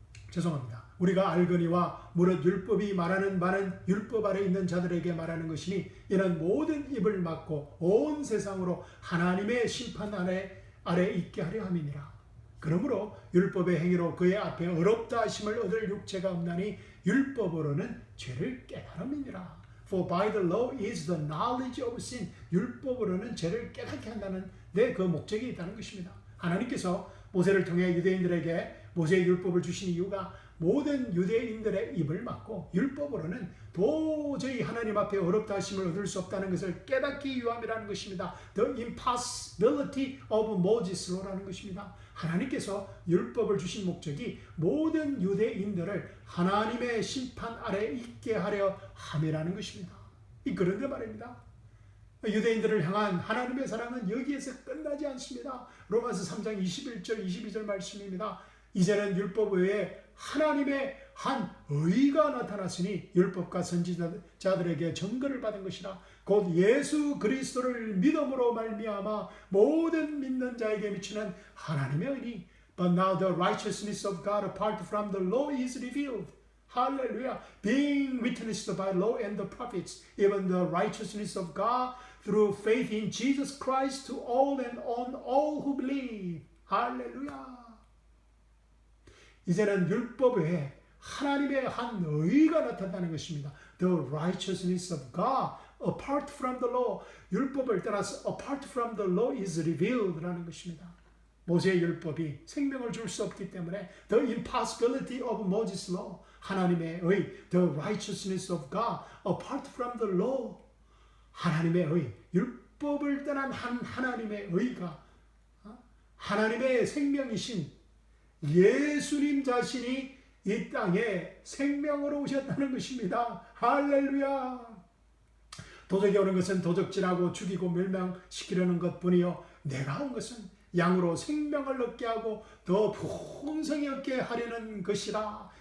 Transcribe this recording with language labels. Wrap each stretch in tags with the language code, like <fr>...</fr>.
<ko>죄송합니다. 우리가 알거니와 무릇 율법이 말하는 바는 율법 아래 있는 자들에게 말하는 것이니 이는 모든 입을 막고 온 세상으로 하나님의 심판 아래 있게 하려 함이니라. 그러므로 율법의 행위로 그의 앞에 어렵다 하심을 얻을 육체가 없나니 율법으로는 죄를 깨달음이니라.</ko> <en>For by the law is the knowledge of sin.</en> <ko>율법으로는 죄를 깨닫게 한다는 그 목적이 있다는 것입니다. 하나님께서 모세를 통해 유대인들에게 모세의 율법을 주신 이유가 모든 유대인들의 입을 막고 율법으로는 도저히 하나님 앞에 어렵다 하심을 얻을 수 없다는 것을 깨닫기 위함이라는 것입니다.</ko> <en>The impossibility of Moses law라는 것입니다.</en> <ko>하나님께서 율법을 주신 목적이 모든 유대인들을 하나님의 심판 아래 있게 하려 함이라는 것입니다. 그런데 말입니다. 유대인들을 향한 하나님의 사랑은 여기에서 끝나지 않습니다. 로마서 3장 21절 22절 말씀입니다. 이제는 율법 외에 하나님의 한 의가 나타났으니 율법과 선지자들에게 증거를 받은 것이라. 곧 예수 그리스도를 믿음으로 말미암아 모든 믿는 자에게 미치는 하나님의 의니.</ko> <en>But now the righteousness of God apart from the law is revealed. Hallelujah. Being witnessed by law and the prophets, even the righteousness of God through faith in Jesus Christ to all and on all who believe. Hallelujah.</en> <ko>이제는 율법 외에 하나님의 한 의가 나타나는 것입니다.</ko> <en>The righteousness of God apart from the law.</en> <ko>율법을 떠나서</ko> <en>apart from the law is revealed라는 것입니다.</en> <ko>모세의 율법이 생명을 줄 수 없기 때문에</ko> <en>the impossibility of Moses law.</en> <ko>하나님의 의,</ko> <en>the righteousness of God apart from the law.</en> <ko>하나님의 의, 율법을 떠난 하나님의 의가 하나님의 생명이신 예수님 자신이 이 땅에 생명으로 오셨다는 것입니다. 할렐루야. 도적이 오는 것은 도적질하고 죽이고 멸망시키려는 것뿐이요 내가 온 것은 양으로 생명을 얻게 하고 더 풍성히 얻게 하려는 것이라.</ko>